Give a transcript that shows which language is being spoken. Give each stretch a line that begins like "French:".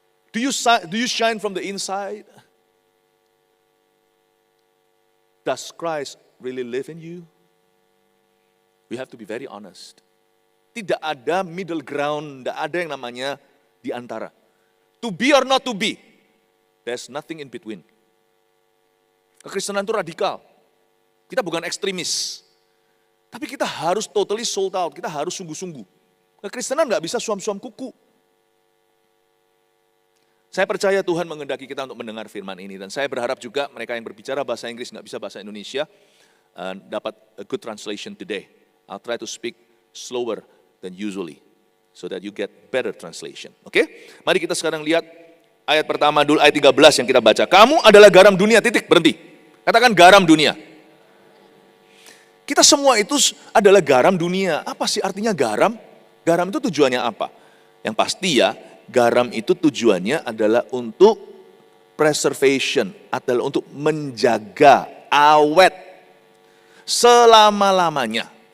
English: Do you shine from the inside? Does Christ really live in you? We have to be very honest.
Indonesian: Tidak ada
English: middle ground,
Indonesian: tidak ada yang namanya di antara.
English: To be or not to be, there's nothing in between.
Indonesian: Kekristenan itu radikal. Kita bukan ekstremis. Tapi kita harus
English: totally sold out,
Indonesian: kita harus sungguh-sungguh. Kekristenan nggak bisa suam-suam kuku. Saya percaya Tuhan mengendaki kita untuk mendengar firman ini. Dan saya berharap juga mereka yang berbicara bahasa Inggris, nggak bisa bahasa Indonesia, dapat
English: a good translation today. I'll try to speak slower than usually, so that you get better translation.
Indonesian: Oke? Mari kita sekarang lihat ayat pertama dulu, ayat 13 yang kita baca. Kamu adalah garam dunia, titik, berhenti. Katakan garam dunia. Kita semua itu adalah garam dunia. Apa sih artinya garam? Garam itu tujuannya apa? Yang pasti ya, garam itu tujuannya adalah untuk preservation, adalah untuk menjaga awet selama-lamanya.